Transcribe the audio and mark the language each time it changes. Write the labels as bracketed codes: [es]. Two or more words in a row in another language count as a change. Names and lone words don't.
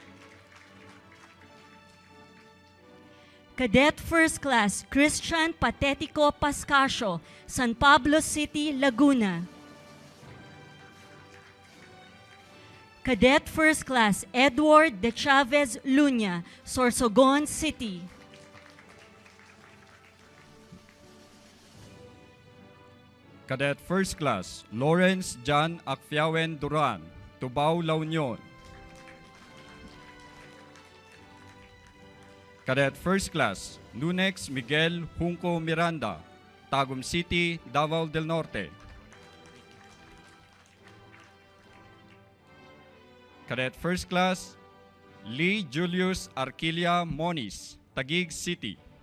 [en] Cadet First Class Christian Patetico Pascasio, San Pablo City, Laguna. Cadet First Class Edward De Chavez Luña, Sorsogon City. Cadet First Class Lawrence John Acfiawen Duran, Tubao, La Union. Cadet First Class Nunex Miguel Junco Miranda, Tagum City, Davao del Norte. Cadet First Class Lee Julius Arquilia Moniz, Taguig City.